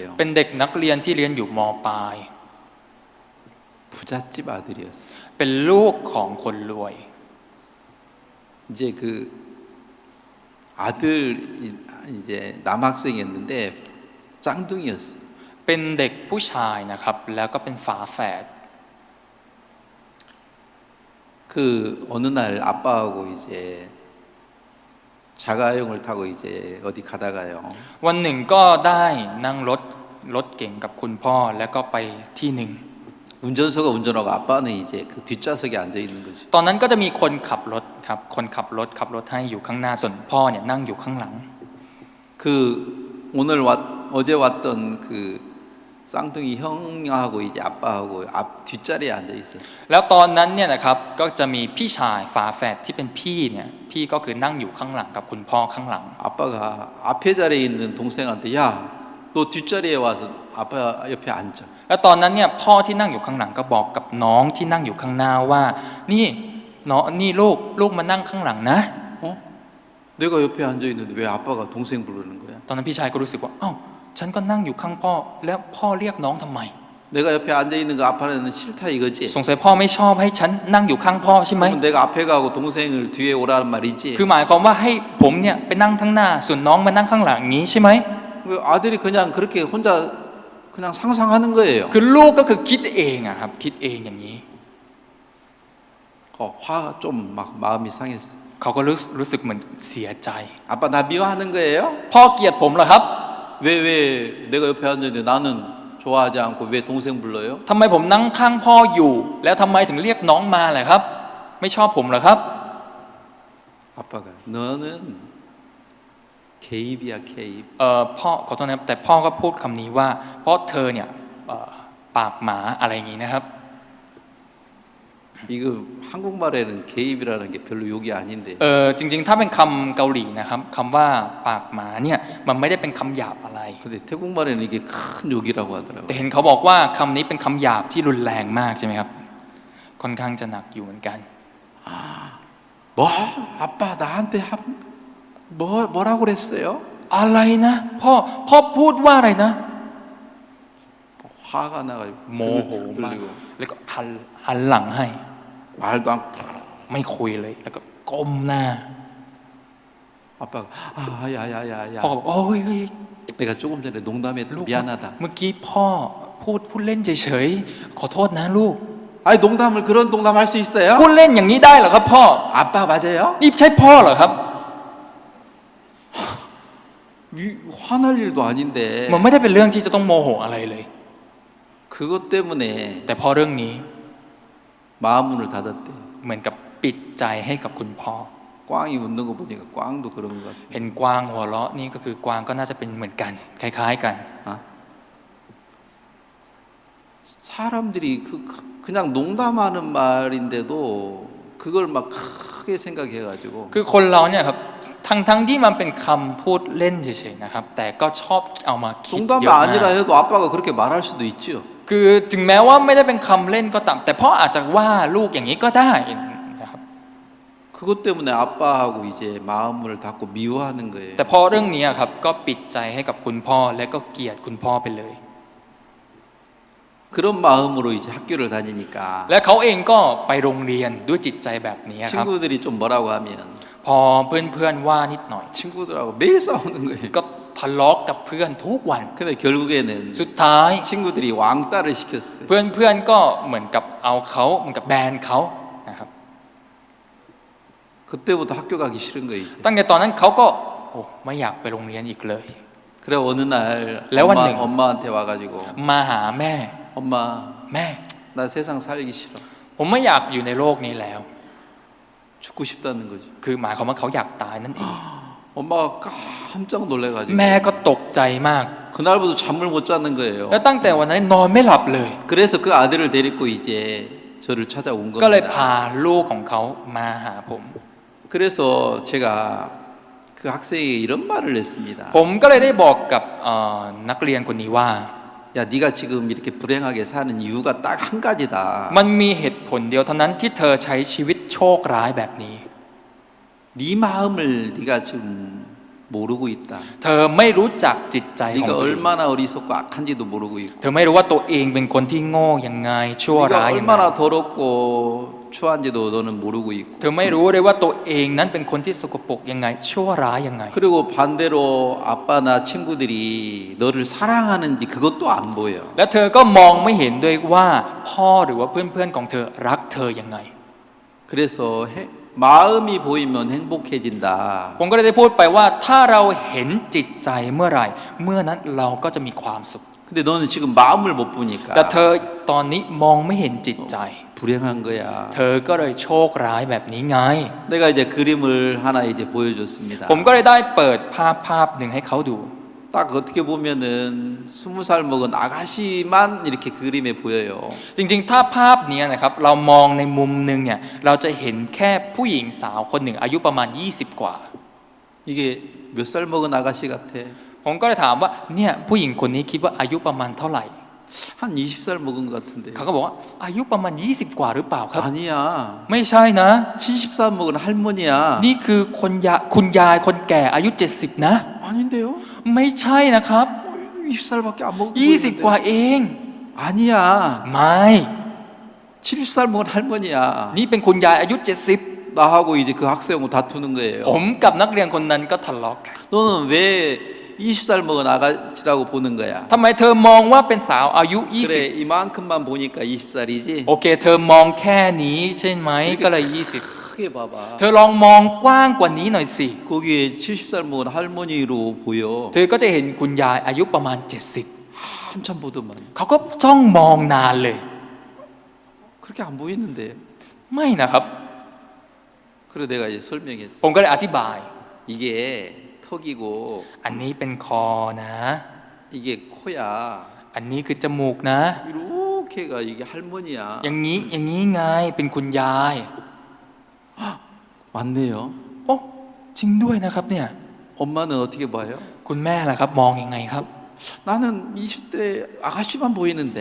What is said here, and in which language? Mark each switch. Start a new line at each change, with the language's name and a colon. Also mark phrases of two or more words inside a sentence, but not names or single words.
Thai: เป็นเด็กนักเรียนที่เรียนอยู่ม. ปลาย
Korean: 부잣집 아들이었어요.
Thai: เป็นลูกของคนรวย
Korean: 이제 그 아들 이제 남학생이었는데 쌍둥이였어요.
Thai: เป็นเด็กผู้ชายนะครับแล้วก็เป็นฝาแฝด
Korean: 그 어느 날 아빠하고 이제 자가용을 타고 이제 어디 가다가요.
Thai: วันหนึ่งก็ได้นั่งรถเก่งกับคุณพ่อแล้วก็ไปที่หนึ่ง
Korean: 운전수가 운전하고 아빠는 이제 그 뒷좌석에 앉아 있는 거죠.
Thai: ตอนนั้นก็จะมีคนขับรถครับคนขับรถให้อยู่ข้างหน้าส่วนพ่อเนี่ยนั่งอยู่ข้างหลัง
Korean: 그 오늘 어제 왔던 그 쌍둥이 형하고 이제 아빠하고 앞 뒷자리에 앉아 있었어요.
Thai: แล้วตอนนั้นเนี่ยนะครับก็จะมีพี่ชายฝาแฝดที่เป็นพี่เนี่ยพี่ก็คือนั่งอยู่ข้างหลังกับคุณพ่อข้างหลัง
Korean: 아빠가 앞에 자리에 있는 동생한테 야, 너 뒷자리에 와서 아빠 옆에 앉아.
Thai: แล้วตอนนั้นเนี่ยพ่อที่นั่งอยู่ข้างหลังก็บอกกับน้องที่นั่งอยู่ข้างหน้าว่านี่น้องนี่ลูกมานั่งข้างหลังนะ
Korean: 어? 내가 옆에 앉아 있는데 왜 아빠가 동생 부르는 거야?
Thai: ตอนนั้นพี่ชายก็รู้สึกว่าอ้าวฉันก็นั่งอยู่ข้างพ่อแล้วพ่อเรียกน้องทำไม
Korean: 내가 옆에 앉아 있는 거 아빠는 싫다 이거지.
Thai: สงสัยพ่อไม่ชอบให้ฉันนั่งอยู่ข้างพ่อใช่ไหม
Korean: 그러면 내가 앞에 가고 동생을 뒤에 오라는 말이지.
Thai: คือหมายความว่าให้ผมเนี่ยไปนั่งข้างหน้าส่วนน้องมานั่งข้างหลังนี้ใช่ไหม
Korean: 그 아들이 그냥 그렇게 혼자 그냥 상상하는 거예요.
Thai: คือลูกก็คือคิดเองอะครับคิดเองอย่างนี้
Korean: 화가 좀 막 마음이 상했어.
Thai: เขาก็รู้สึกเหมือนเสียใจ
Korean: 아빠 나 미워하는 거예요?
Thai: พ่อเกลียดผมเหรอครับ
Korean: 왜 내가 옆에 앉았는데 나는 좋아하지 않고 왜 동생 불러요?
Thai: ทำไมผมนั่งข้างพ่ออยู่ แล้วทำไมถึงเรียกน้องมาล่ะครับ ไม่ชอบผมเหรอครับ
Korean: 아빠가 너는 개입이야 개입.
Thai: พ่อขอโทษนะครับแต่พ่อก็พูดคำนี้ว่าเพราะเธอเนี่ยปากหมาอะไรอย่างนี้นะครับ
Korean: 이거 한국말에는 개입이라는 게 별로 욕이 아닌데.
Thai: จริงๆถ้าเป็นคำเกาหลีนะครับคำว่าปากหมาเนี่ยมันไม่ได้เป็นคำหยาบอะไร
Korean: 근데 태국말에는 이게 큰 욕이라고
Thai: แต่
Korean: 하더라고요.
Thai: เห็นเขาบอกว่าคำนี้เป็นคำหยาบที่รุนแรงมากใช่ไหมครับค่อนข้างจะหนักอยู่เหมือนกัน
Korean: 뭐 아빠 나한테 뭐라고 그랬어요?
Thai: อะไรนะพ่อพูดว่าอะไรนะ
Korean: 화가 나가지고
Thai: โมโหมาก
Korean: 돌리고
Thai: แล้วก็หันหลังให้
Korean: 말도 않고
Thai: ไม่คุยเลยแล้วก็ก้มหน้า
Korean: 아빠가 야야야야.
Thai: พ่อก็บอกโอ้ย
Korean: 내가 조금 전에 농담했다.
Thai: ลูก
Korean: 미안하다.
Thai: เมื่อกี้พ่อพูดเล่นเฉยๆขอโทษนะลูก
Korean: 아니 농담을 그런 농담 할 수 있어요?
Thai: พูดเล่นอย่างนี้ได้เหรอครับพ่อ
Korean: 아빠 맞아요?
Thai: นี่ใช่พ่อเหรอครับ
Korean: 화날 일도 아닌데
Thai: มันไม่ได้เป็นเรื่องที่จะต้องโมโหอะไรเลย
Korean: 그것 때문에
Thai: แต่พอเรื่องนี้
Korean: 마음문을 닫았대.
Thai: เหมือนกับปิดใจให้กับคุณพ่อ
Korean: 꽝이 웃는 거 보니까 꽝도 그런 것 같아.
Thai: เห็นกวางหัวเราะนี่ก็คือกวางก็น่าจะเป็นเหมือนกัน คล้ายๆกัน
Korean: 사람들이 그냥 농담하는 말인데도 그걸 막 크게 생각해가지고
Thai: คือคนเราเนี่ยครับทั้งที่มันเป็นคำพูดเล่นเฉยๆนะครับ แต่ก็ชอบเอามาคิดเย
Korean: 농담이
Thai: อะมาก
Korean: 아니라 해도 아빠가 그렇게 말할 수도 있죠.
Thai: คือถึงแม้ว่าไม่ได้เป็นคำเล่นก็ตามแต่พ่ออาจจะว่าลูกอย่างนี้ก็ได้นะครับ
Korean: 그것 때문에 아빠하고 이제 마음을 닫고 미워하는 거예요.
Thai: แต่พอเรื่องนี้ครับก็ปิดใจให้กับคุณพ่อและก็เกลียดคุณพ่อไปเลย
Korean: 그런 마음으로 이제 학교를 다니니까
Thai: และเขาเองก็ไปโรงเรียนด้วยจิตใจแบบนี้ครับ
Korean: 친구들이 좀 뭐라고 하면
Thai: พอเพื่อนๆว่านิดหน่อย
Korean: 친구들하고 매일 싸우는 거예요.
Thai: ก็ทะเลาะกับเพื่อนทุกวัน
Korean: 근데 결국에는
Thai: สุดท้าย
Korean: 친구들이 왕따를 시켰어요.
Thai: เพื่อนๆก็เหมือนกับเอาเขาเหมือนกับแบนเขานะครับ
Korean: 그때부터 학교 가기 싫은 거예요. 이제.
Thai: ตั้งแต่ตอนนั้นเขาก็โอ้ไม่อยากไปโรงเรียนอีกเลย
Korean: 그래 어느 날 레완능. 엄마한테 와가지고
Thai: มาหาแม่
Korean: 엄마
Thai: แม่
Korean: 나 세상 살기 싫어.
Thai: ผมไม่อยากอยู่ในโลกนี้แล้ว
Korean: 죽고 싶다는 거죠.
Thai: คือหมายความว่าเขาอยากตายนั่นเอง
Korean: 엄마가 깜짝 놀래가지고
Thai: แม่ก็ตกใจมาก
Korean: 그날부터 잠을 못 자는 거예요.
Thai: แล้วตั้งแต่วันนั้นนอนไม่หลับเลย
Korean: 그래서 그 아들을 데리고 이제 저를 찾아온
Thai: ก็เลยพา
Korean: 겁니다.
Thai: ลูกของเขามาหาผม
Korean: 그래서 제가 그 학생에게 이런 말을 했습니다.
Thai: ผมก็เลยได้บอกกับนักเรียนคนนี้ว่า
Korean: 야, 네가 지금 이렇게 불행하게 사는 이유가 딱 한 가지다.
Thai: มันมีเหตุผลเดียวเท่านั้นที่เธอใช้ชีวิตโชคร้ายแบบนี้
Korean: 네 마음을 네가 지금 모르고 있다.
Thai: เธอไม่รู้จักจิตใจของ
Korean: 네가
Thai: ตัวเอง
Korean: 얼마나 어리석고 악한지도 모르고 있고
Thai: เธอไม่รู้ว่าตัวเองเป็นคนที่โง่ยังไงชั่ว
Korean: 네가
Thai: ร้ายยังไง
Korean: 얼마나 더럽고 추한지도 너는 모르고 있고
Thai: เธอไม่รู้เลยว่าตัวเองนั้นเป็นคนที่สกปรกยังไงชั่วร้ายยังไง
Korean: 그리고 반대로 아빠나 친구들이 너를 사랑하는지 그것도 안 보여.
Thai: และเธอก็มองไม่เห็นด้วยว่าพ่อหรือว่าเพื่อนๆของเธอรักเธอยังไง
Korean: 그래서 마음이 보이면 행복해진다.
Thai: ผมก็เลยได้พูดไปว่าถ้าเราเห็นจิตใจเมื่อไหร่ เมื่อนั้นเราก็จะมีความสุข
Korean: 근데 너는 지금 마음을 못 보니까
Thai: แต่เธอตอนนี้มองไม่เห็นจิตใจ
Korean: 불행한 거야.
Thai: เธอก็เลยโชคร้ายแบบนี้ไง
Korean: 내가 이제 그림을 하나 이제 보여줬습니다.
Thai: ผมก็เลยได้เปิดภาพหนึ่งให้เขาดู
Korean: 딱 어떻게 보면은 20살 먹은 아가씨만 이렇게 그림에 보여요.
Thai: จริงๆถ้าภาพนี้นะครับเรามองในมุมหนึ่งเนี่ยเราจะเห็นแค่ผู้หญิงสาวคนหนึ่งอายุประมาณ20กว่า
Korean: 이게 몇 살 먹은 아가씨 같아?
Thai: ผมก็เลยถามว่าเนี่ยผู้หญิงคนนี้คิดว่าอายุประมาณเท่าไหร่
Korean: 한 20살 먹은 것 같은데.
Thai: เขาก็บอกว่าอายุประมาณ20กว่าหรือเปล่าครับ
Korean: 아니야.
Thai: ไม่ใช่นะ
Korean: 70살 먹은 할머니야.
Thai: นี่คือคุณยายคนแก่อายุ70นะ
Korean: 아닌데요?
Thai: ไม่ใช่นะครับ
Korean: 20살밖에 안 먹은
Thai: 20กว่าเอง
Korean: 아니야.
Thai: ไม่
Korean: 70살 먹은 할머니야.
Thai: นี่เป็นคุณยายอายุ
Korean: 나하고 이제 그 학생하고 다투는
Thai: 70
Korean: 거예요.
Thai: ผมกับนักเรียนคนนั้นก็ทะเลาะกัน
Korean: 너는 왜 20살 먹은 아가씨라고 보는 거야?
Thai: ทำไมเธอมองว่าเป็นสาวอายุ
Korean: 그래 이만큼만 보니까 20살이지.
Thai: 20โอเคเธอมองแค่นี้ใช่ไหมก็เลย20
Korean: 크게 봐봐.
Thai: เธอลองมองกว้างกว่านี้หน่อยสิ
Korean: 거기에 70살 먹은 할머니로 보여.
Thai: เธอก็จะเห็นคุณยายอายุประมาณ
Korean: 한참 보더만.
Thai: 70 เขาก็จ้องมองนานเลย
Korean: 그렇게 안 보이는데.
Thai: ไม่นะครับ
Korean: 그래 내가 이제 설명했어.
Thai: ผมก็เลยอธิบาย
Korean: 이게 턱이고
Thai: อันนี้เป็นคอนะ
Korean: 이게 코야.
Thai: อันนี้คือจมูกนะ
Korean: 이렇게가 이게 할머니야.
Thai: อย่างนี้ไงเป็นคุณยาย
Korean: 맞네요.
Thai: โอ้จริงด้วยนะครับเนี่ย
Korean: 엄마는 어떻게 봐요?
Thai: คุณแม่ล่ะครับมองยังไงครับ
Korean: 나는 20대 아가씨만 보이는데